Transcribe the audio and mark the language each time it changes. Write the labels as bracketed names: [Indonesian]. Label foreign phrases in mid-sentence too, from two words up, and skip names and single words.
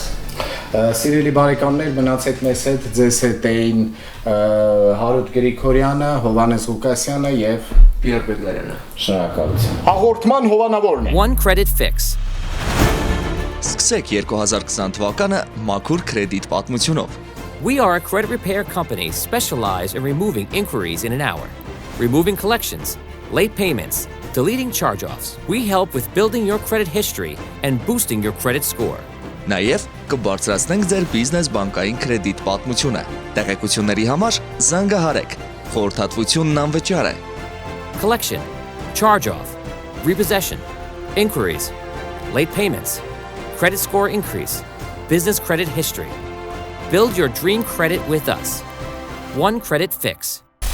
[Armenian] Սիրելի բարեկամներ, մնացեք մեզ հետ, ձեզ հետ էին Հարութ Գրիգորյանը, Հովհաննես Ղուկասյանը եւ Պիեր Բեգլարյանը։ Շնորհակալություն։ Հաղորդման հովանավորն է One Credit Fix. Սկսեք 2020 թվականը մաքուր կրեդիտ պատմությունով։ [English] We are a credit repair company specialized in removing inquiries in an hour, removing collections, late payments, deleting charge-offs. We help with building your credit history and boosting your credit score. [Armenian] Նաև կբարձրացնենք ձեր բիզնես բանկային կրեդիտ պատմությունը։ Տեղեկությունների համար զանգահարեք։ Խորհրդատվությունն անվճար է։ [English] Collection, charge-off, repossession, inquiries, late payments, credit score increase, business credit history. Build your dream credit with us. One Credit Fix.